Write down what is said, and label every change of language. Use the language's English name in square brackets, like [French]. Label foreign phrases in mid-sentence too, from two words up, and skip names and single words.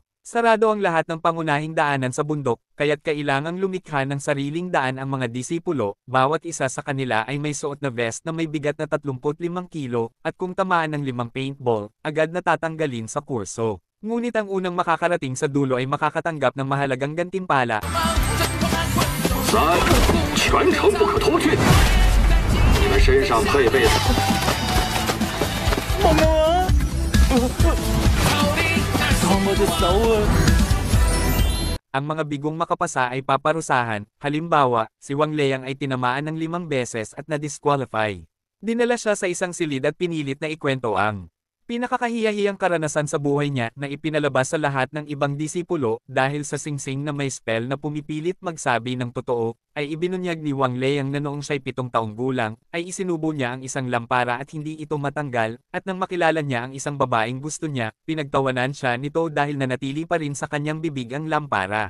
[Filipino] Sarado ang lahat ng pangunahing daanan sa bundok, kaya't kailangang lumikha ng sariling daan ang mga disipulo. Bawat isa sa kanila ay may suot na vest na may bigat na 35 kilo, at kung tamaan ng 5 paintball, agad na tatanggalin sa kurso. Ngunit ang unang makakarating sa dulo ay makakatanggap ng mahalagang gantimpala. [Chinese] 3，全程不可脱去。你们身上配备的。 [Filipino] Ang mga bigong makapasa ay paparusahan, halimbawa, si Wang Liang ay tinamaan ng 5 beses at na-disqualify. Dinala siya sa isang silid at pinilit na ikwento ang pinakakahiyahiyang karanasan sa buhay niya na ipinalabas sa lahat ng ibang disipulo dahil sa singsing na may spell na pumipilit magsabi ng totoo, ay ibinunyag ni Wang Liang na noong siya'y 7 taong gulang, ay isinubo niya ang isang lampara at hindi ito matanggal, at nang makilala niya ang isang babaeng gusto niya, pinagtawanan siya nito dahil nanatili pa rin sa kanyang bibig ang lampara.